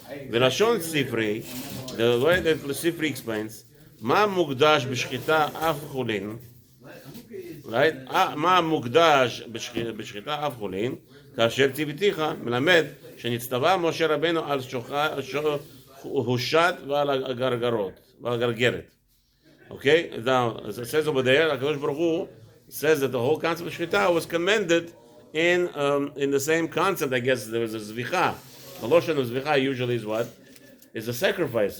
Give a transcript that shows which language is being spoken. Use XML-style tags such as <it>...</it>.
<he>ולשון ספרי,</he> <en>the way that the Sifri explains,</en> <he>מה מוקדש בשחיטה אף חולין, right? מה מוקדש בשחיטה אף חולין, כאשר ציוויתיך, מלמד שנצטווה משה רבנו על הושת ועל הגרגרות, ועל הגרגרת.</he> <en>Okay? Now, as it says over there, HaKadosh Baruch Hu says that the whole concept of shchita was commended in the same concept. I guess there was a zvicha. The lotion of zvicha usually is what? Is a sacrifice.</en>